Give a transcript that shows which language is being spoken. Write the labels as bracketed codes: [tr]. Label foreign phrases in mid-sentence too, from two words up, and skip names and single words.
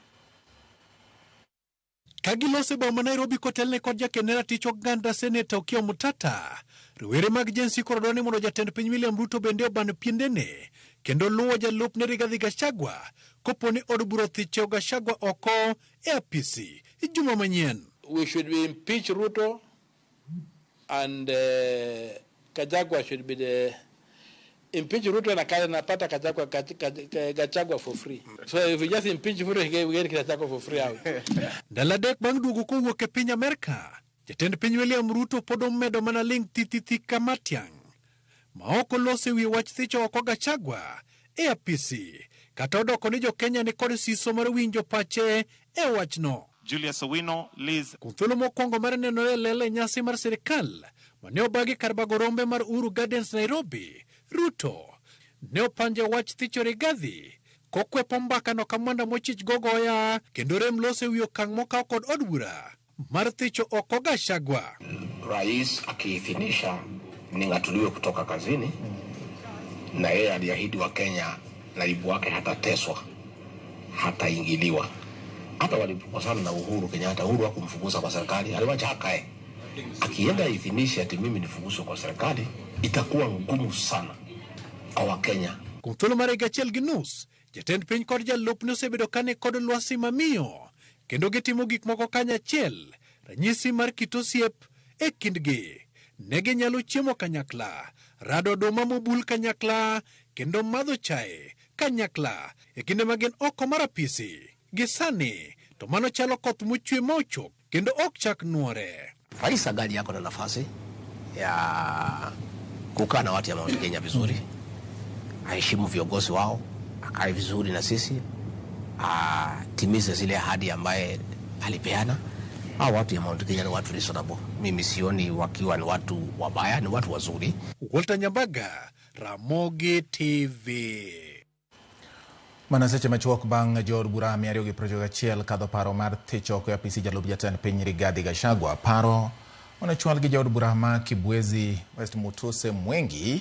[luo] Kagilose boma Nairobi kotelne kod jakene ratich oganda Senator Okiya Mutata, rowere mag jensi koro dwani mondo jatend piny William Ruto bende oban piendene kendo luwo jalupne Rigathi Gachagua koponi od bura thicho Gachagua oko e apisi juma manyien. [en] We should be impeach Ruto and Gachagua should be the impeach Ruto [sw] na kale napata [en] Gachagua for free. So if we just impeach Ruto, we get Gachagua for free out. [luo] Daladek bang dugu kowuok e piny Amerika, jatend piny William Ruto pod omedo mana ling' thithithi kamatiang' ma ok olose wi wach thicho oko Gachagua e apisi kata odoko ni jo Kenya ni kod siso mar winjo pache e wachno. Julius Owino, Liz. Kunthuolo mokwongo mar nenore lele nyasi mar sirikal mane obagi kar bago rombe mar Uhuru Gardens Nairobi, Ruto ne opanje wach thicho Rigathi kokwepo mbakano kamwanda mochich gogoya kendo rem lose wi okang' mokaw kod od bura mar thicho oko Gachagua. [sw] Rais akiithinisha ning'atuliwe kutoka kazini, na yeye aliahidi wa Kenya naibu wake hatateswa, hataingiliwa. Hata walipokosana na Uhuru Kenyatta, Uhuru hakumfukuza kwa serikali, aliwacha akae. Akienda ithinisha ati mimi nifukuzwe kwa serikali, itakuwa ngumu sana kwa Wakenya. [luo] Kunthuolo mar gachiel gi nus, jatend piny kod jalupne osebedo kane kod lwasi mamiyo kendo gitimo gik moko kanyachiel, ranyisi mar kit osiep e kindgi. Negi nyalo chiemo kanyakla, rado oduma mobul kanyakla kendo madho chae kanyakla e kinde ma gin oko mar apisi. Gisani to mano chalo koth mochwe mochop kendo ok chak nuore. [sw] Rais Agadi yako na nafasi ya kukaa na watu ya Mount Kenya vizuri, aheshimu viongozi wao, akae vizuri na sisi, atimize zile ahadi ambaye alipeana. Hao watu ya Mount Kenya ni watu reasonable. Mimi sioni wakiwa ni watu wabaya, ni watu wazuri. Walter Nyambaga, Ramogi TV. [luo] Manaseche machuok bang' jood bura 221 kadho paro mar thicho oko e apisi jalup jatend piny Rigathi Gachagua. Paro onechwal gi jood bura ma Kibwezi West Mutuse Mwengi.